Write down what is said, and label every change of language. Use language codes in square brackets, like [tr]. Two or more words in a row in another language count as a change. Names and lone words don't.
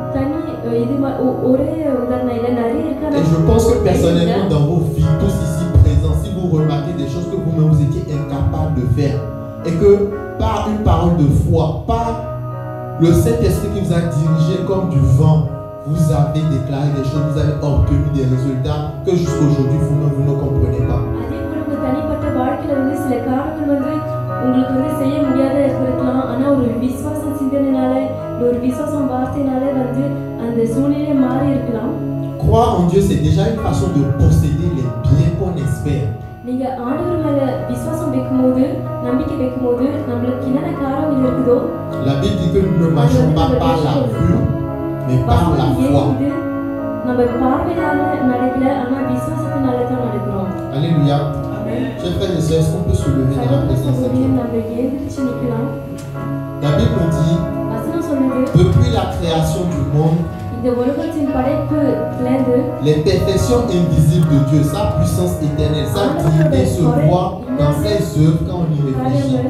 [fr] Et je pense que personnellement dans vos vies, tous ici présents, si vous remarquez des choses que vous-même vous étiez incapable de faire, et que par une parole de foi, par le Saint-Esprit qui vous a dirigé comme du vent, vous avez déclaré des choses, vous avez obtenu des résultats que jusqu'aujourd'hui vous-même vous ne comprenez pas. [ta] உங்களுக்கு வந்து செய்ய முடியாத இருக்கலாம். ஆனா ஒரு விசுவாசம் சிந்தனைனால ஒரு விசுவாசம் வார்த்தையினால வந்து அந்த சூழ்நிலை மாறி இருக்கலாம். [fr] Croire en Dieu, c'est déjà une façon de posséder les biens qu'on espère. [ta] நீங்க ஆண்டவர் மேல விசுவாசம் வைக்கும்போது நம்பிக்கை வைக்கும்போது நமக்கு என்னென்ன காரியங்கள் இருக்குதோ [fr] La Bible dit que nous ne marchons pas par la vue, mais par la foi. [ta] நம்ம பார்வையால நடக்கல, ஆனா விசுவாசத்தினால தான் நடக்கிறோம். [fr] Alléluia. Chers frères et sœurs, est-ce qu'on peut se lever dans la présence de Dieu? La Bible nous dit, depuis la création du monde, les perfections invisibles de Dieu, sa puissance éternelle, sa divinité se voit dans ses œuvres quand on y réfléchit.